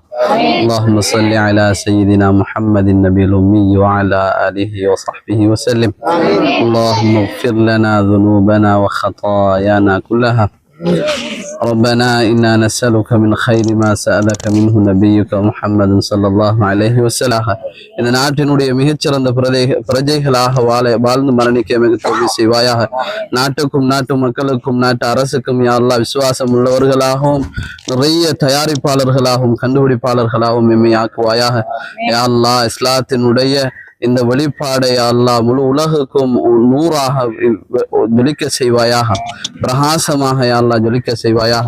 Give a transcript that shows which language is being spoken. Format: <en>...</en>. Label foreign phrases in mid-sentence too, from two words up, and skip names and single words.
<ar>اللهم صل على سيدنا محمد النبي الأمي وعلى آله وصحبه وسلم. اللهم اغفر لنا ذنوبنا وخطايانا كلها. ربنا إنا نسألك من خير ما سألك منه نبيك محمد صلى الله عليه وسلم.</ar> <ta>இந்த நாட்டினுடைய மிகச்சிறந்த பிரஜைகளாக வாழ்ந்து மரணிக்க மிக தோல்வி செய்வாயாக. நாட்டுக்கும் நாட்டு மக்களுக்கும் நாட்டு அரசுக்கும்</ta> <ar>يا الله</ar> <ta>விசுவாசம் உள்ளவர்களாகவும் நிறைய தயாரிப்பாளர்களாகவும் கண்டுபிடிப்பாளர்களாகவும் எம்மை ஆக்குவாயாக.</ta> <ar>يا الله</ar> <ta>இஸ்லாத்தினுடைய இந்த வெளிப்பாடை அல்லாஹ் முழு உலகுக்கும் நூறாக ஜொலிக்க செய்வாயாக, பிரகாசமாக</ta> <ar>يا الله</ar> <ta>ஜொலிக்க செய்வாயாக.</ta>